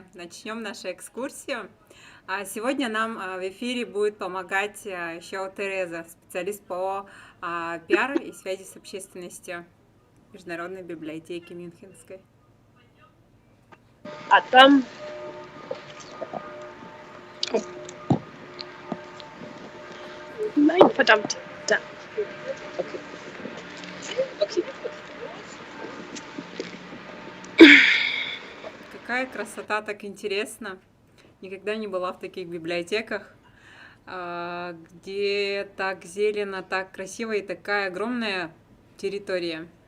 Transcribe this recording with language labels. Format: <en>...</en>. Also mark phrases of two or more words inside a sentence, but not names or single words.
<ru>Начнем нашу экскурсию. Сегодня нам в эфире будет помогать еще Тереза, специалист по пиару и связи с общественностью Международной библиотеки Мюнхенской. А там...</ru> <de>Nein, verdammt. Da. Okay. Okay.</de> <ru>Какая красота, так интересно. Никогда не была в таких библиотеках, где так зелено, так красиво и такая огромная территория.</ru>